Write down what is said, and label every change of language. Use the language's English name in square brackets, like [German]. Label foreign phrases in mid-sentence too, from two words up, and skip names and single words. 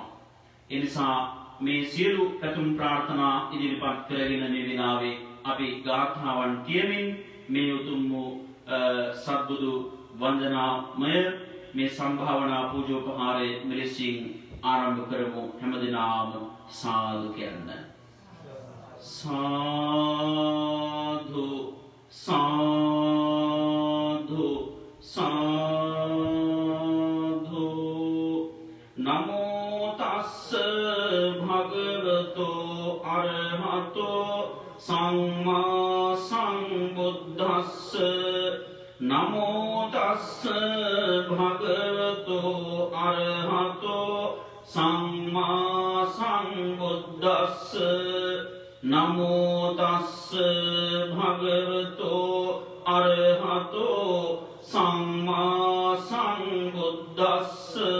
[Sinhala] ඒ නිසා මේ සියලු පැතුම් ප්‍රාර්ථනා ඉදිරිපත් කරගෙන මේ වෙලාවේ අපි ගාථාවන් කියමින් මේ උතුම් වූ සත්බුදු වන්දනාමය මේ සම්භාවනා පූජෝපහාරය මෙලෙසින් ආරම්භ කරමු. හැමදෙනාම සාදු කියන්න. [Pali] සාදු සාදු සාදු නමෝ තස්ස භගවතෝ අරහතෝ සම්මා සම්බුද්දස්ස නමෝ තස්ස භගවතෝ අරහතෝ සම්මා සම්බුද්දස්ස නමෝ තස්ස භගවතෝ අරහතෝ සම්මා සම්බුද්දස්ස